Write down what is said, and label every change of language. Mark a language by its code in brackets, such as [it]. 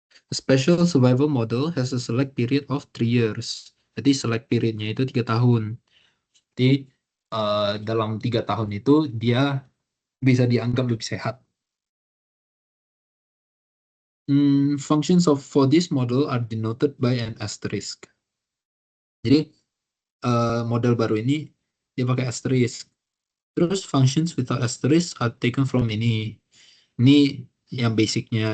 [en] A special survival model has a select period of 3 years. [id] Jadi select periodnya itu 3 tahun. Jadi dalam 3 tahun itu dia bisa dianggap lebih sehat. [en] Functions of for this model are denoted by an asterisk. [id] Jadi model baru ini dia pakai asterisk. Terus [en] functions without asterisk are taken from ini. [id] Ini yang basicnya.